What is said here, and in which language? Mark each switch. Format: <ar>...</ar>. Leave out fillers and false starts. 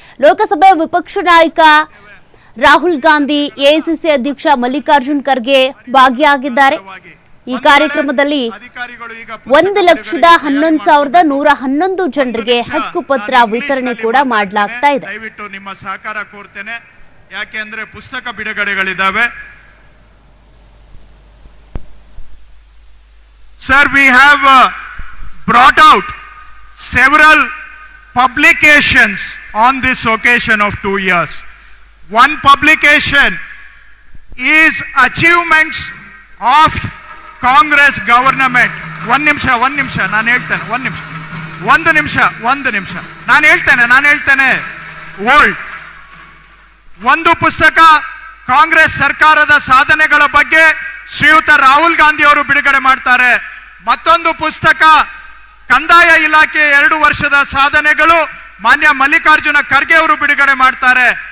<kn>ಲೋಕಸಭೆ ವಿಪಕ್ಷ ನಾಯಕ ರಾಹುಲ್ ಗಾಂಧಿ, ಎಐಸಿಸಿ ಅಧ್ಯಕ್ಷ ಮಲ್ಲಿಕಾರ್ಜುನ್ ಖರ್ಗೆ ಭಾಗಿಯಾಗಿದ್ದಾರೆ. ಈ ಕಾರ್ಯಕ್ರಮದಲ್ಲಿ 1,11,111 ಜನರಿಗೆ ಹಕ್ಕುಪತ್ರ ವಿತರಣೆ ಕೂಡ ಮಾಡಲಾಗ್ತಾ ಇದೆ. ದಯವಿಟ್ಟು ನಿಮ್ಮ ಸಹಕಾರ ಕೋರ್ತೇನೆ, ಯಾಕೆಂದ್ರೆ ಪುಸ್ತಕ ಬಿಡುಗಡೆಗಳಿದ್ದಾವೆ.</kn> <en>Sir, we have brought out several publications on this occasion of 2 years. One publication is Achievements of Congress Government.</en> <kn>One ನಿಮಿಷ ನಾನು ಹೇಳ್ತೇನೆ. ಒಂದು ನಿಮಿಷ ನಾನು ಹೇಳ್ತೇನೆ. ಓಲ್ಡ್ ಒಂದು ಪುಸ್ತಕ ಕಾಂಗ್ರೆಸ್ ಸರ್ಕಾರದ ಸಾಧನೆಗಳ ಬಗ್ಗೆ ಶ್ರೀಯುತ ರಾಹುಲ್ ಗಾಂಧಿ ಅವರು ಬಿಡುಗಡೆ ಮಾಡ್ತಾರೆ. ಮತ್ತೊಂದು ಪುಸ್ತಕ ಕಂದಾಯ ಇಲಾಖೆ 2 ವರ್ಷದ ಸಾಧನೆಗಳು ಮಾನ್ಯ ಮಲ್ಲಿಕಾರ್ಜುನ ಖರ್ಗೆ ಅವರು ಬಿಡುಗಡೆ ಮಾಡ್ತಾರೆ.</kn>